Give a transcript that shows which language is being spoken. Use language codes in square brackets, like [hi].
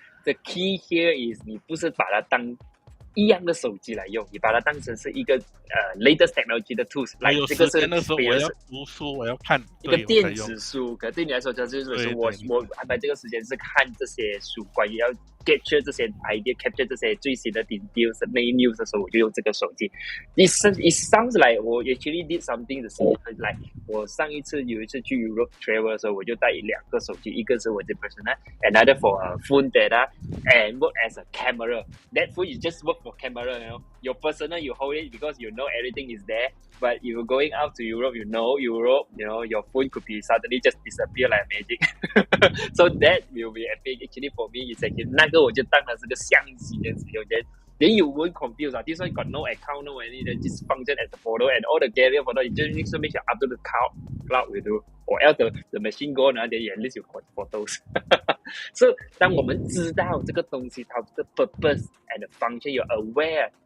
[en] So the key here is [zh] 你不是把它当一样的手机来用，你把它当成是一个 [en] latest technology [zh] 的 tools。我有时间的时候我要读书，我要看一个电子书，可对你来说，就是我安排这个时间是看这些书，关于要 capture 这些 idea，capture 这些最新的 news 那 news 的时候，我就用这个手机。 [en] It sounds like 我 actually did something the same。 like [zh] 我上一次有一次去 [en] Europe travel [zh] 的时候，我就带2个手机，一个是我的 [en] personal，another for phone data，and work as a camera. That phone is just work for camera, you know. Your personal, you hold it because you know everything is there. But if you're going out to Europe, you know, your phone could be suddenly just disappear like magic. So that will be epic. Actually, for me, it's actually [zh] 那个我就当它是个相机这样使用。 [en] Then you won't confuse. This one got no account, no anything. Just function as a photo, and all the gallery photo. You just need to make sure up to the cloud will do, or else the machine go, then at least you got photos. [zh] So 当我们知道这个东西它的 [en] purpose and the function, you're aware.